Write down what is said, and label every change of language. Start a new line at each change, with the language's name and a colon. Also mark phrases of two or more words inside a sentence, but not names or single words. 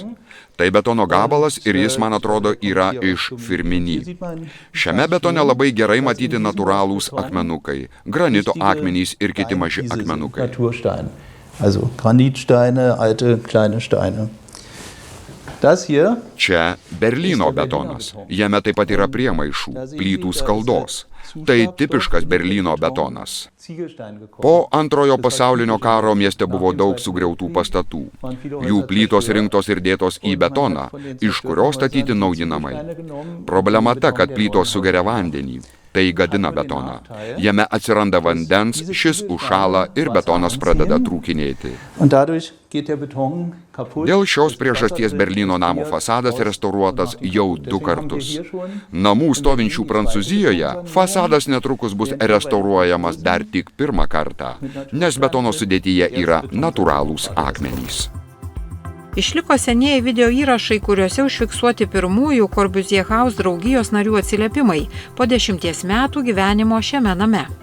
Lithuanian: Tai betono gabalas ir jis, man atrodo, yra iš Firminy. Šiame betone labai gerai matyti natūralūs akmenukai, granito akmenys ir kiti maži akmenukai.
German: Das hier
Lithuanian: Čia Berlyno betonas. Jame taip pat yra priemaišų, plytų skaldos. Tai tipiškas Berlyno betonas. Po Antrojo pasaulinio karo mieste buvo daug sugriautų pastatų. Jų plytos rinktos ir dėtos į betoną, iš kurio statyti nauji namai. Problema ta, kad plytos sugeria vandenį. Tai gadina betoną. Jame atsiranda vandens, šis užšąla ir betonas pradeda trūkinėti.
German: und dadurch geht der Beton kaputt.
Lithuanian: Dėl šios priežasties Berlyno namų fasadas restauruotas jau 2 kartus. Namų stovinčių Prancūzijoje fasadas netrukus bus restauruojamas dar tik 1 kartą, nes betono sudėtyje yra natūralūs akmenys. Išliko senieji video įrašai, kuriuose užfiksuoti pirmųjų Corbusier House draugijos narių atsiliepimai po 10 metų gyvenimo šiame name.